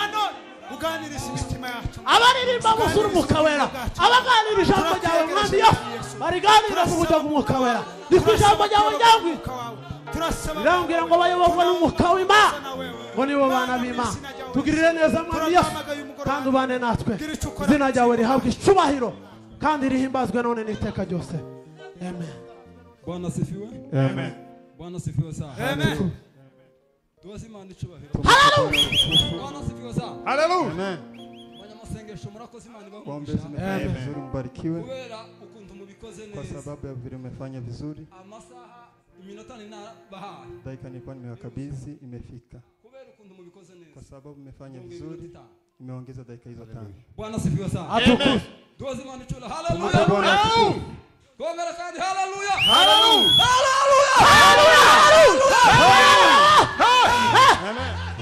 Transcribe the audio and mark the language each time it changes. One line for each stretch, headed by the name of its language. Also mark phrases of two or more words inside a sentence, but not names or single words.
Rundi: abaririmba musura umwuka wera abaganira ijambo ryawe mwami Yesu bariganira mu buryo bw'umwuka wera niko ijambo ryawe ryangwira rirambwira ngo bayoborwa n'umwuka w'Imana ngo nibo bana b'Imana tugirire neza mwami Yesu kandi ubane natwe izina ryawe rihabwe icubahiro kandi rihimbazwe none n'iteka ryose amen.
Swahili: Bwana asifiwe. amen. Bwana asifiwe sana. Amen.
Rundi: Tuwaze Imana icubahiro. Hallelujah.
Swahili: Bwana asifiwe sana. Hallelujah.
Rundi: Abanyamasengesho murakoze Imana
Swahili: Kuombea
Rundi: ibagumisha.
Swahili: zimefanya vizuri, mbarikiwe
Rundi: Kubera ukuntu mubikoze kwa neza.
Swahili: sababu ya vile umefanya vizuri.
Rundi: Amasaha iminota ninabahaye.
Swahili: Dakika nilikuwa nimewakabidhi imefika.
Rundi: Kubera ukuntu mubikoze neza.
Swahili: Kwa sababu umefanya vizuri, imeongeza dakika hizo 5. Bwana asifiwe sana. Atukuzwe.
Rundi: Tuwaze Imana icubahiro.
Swahili: Tumpe Hallelujah. Bwana asifiwe.
Rundi: Gongera kandi hallelujah. Hallelujah. Amen.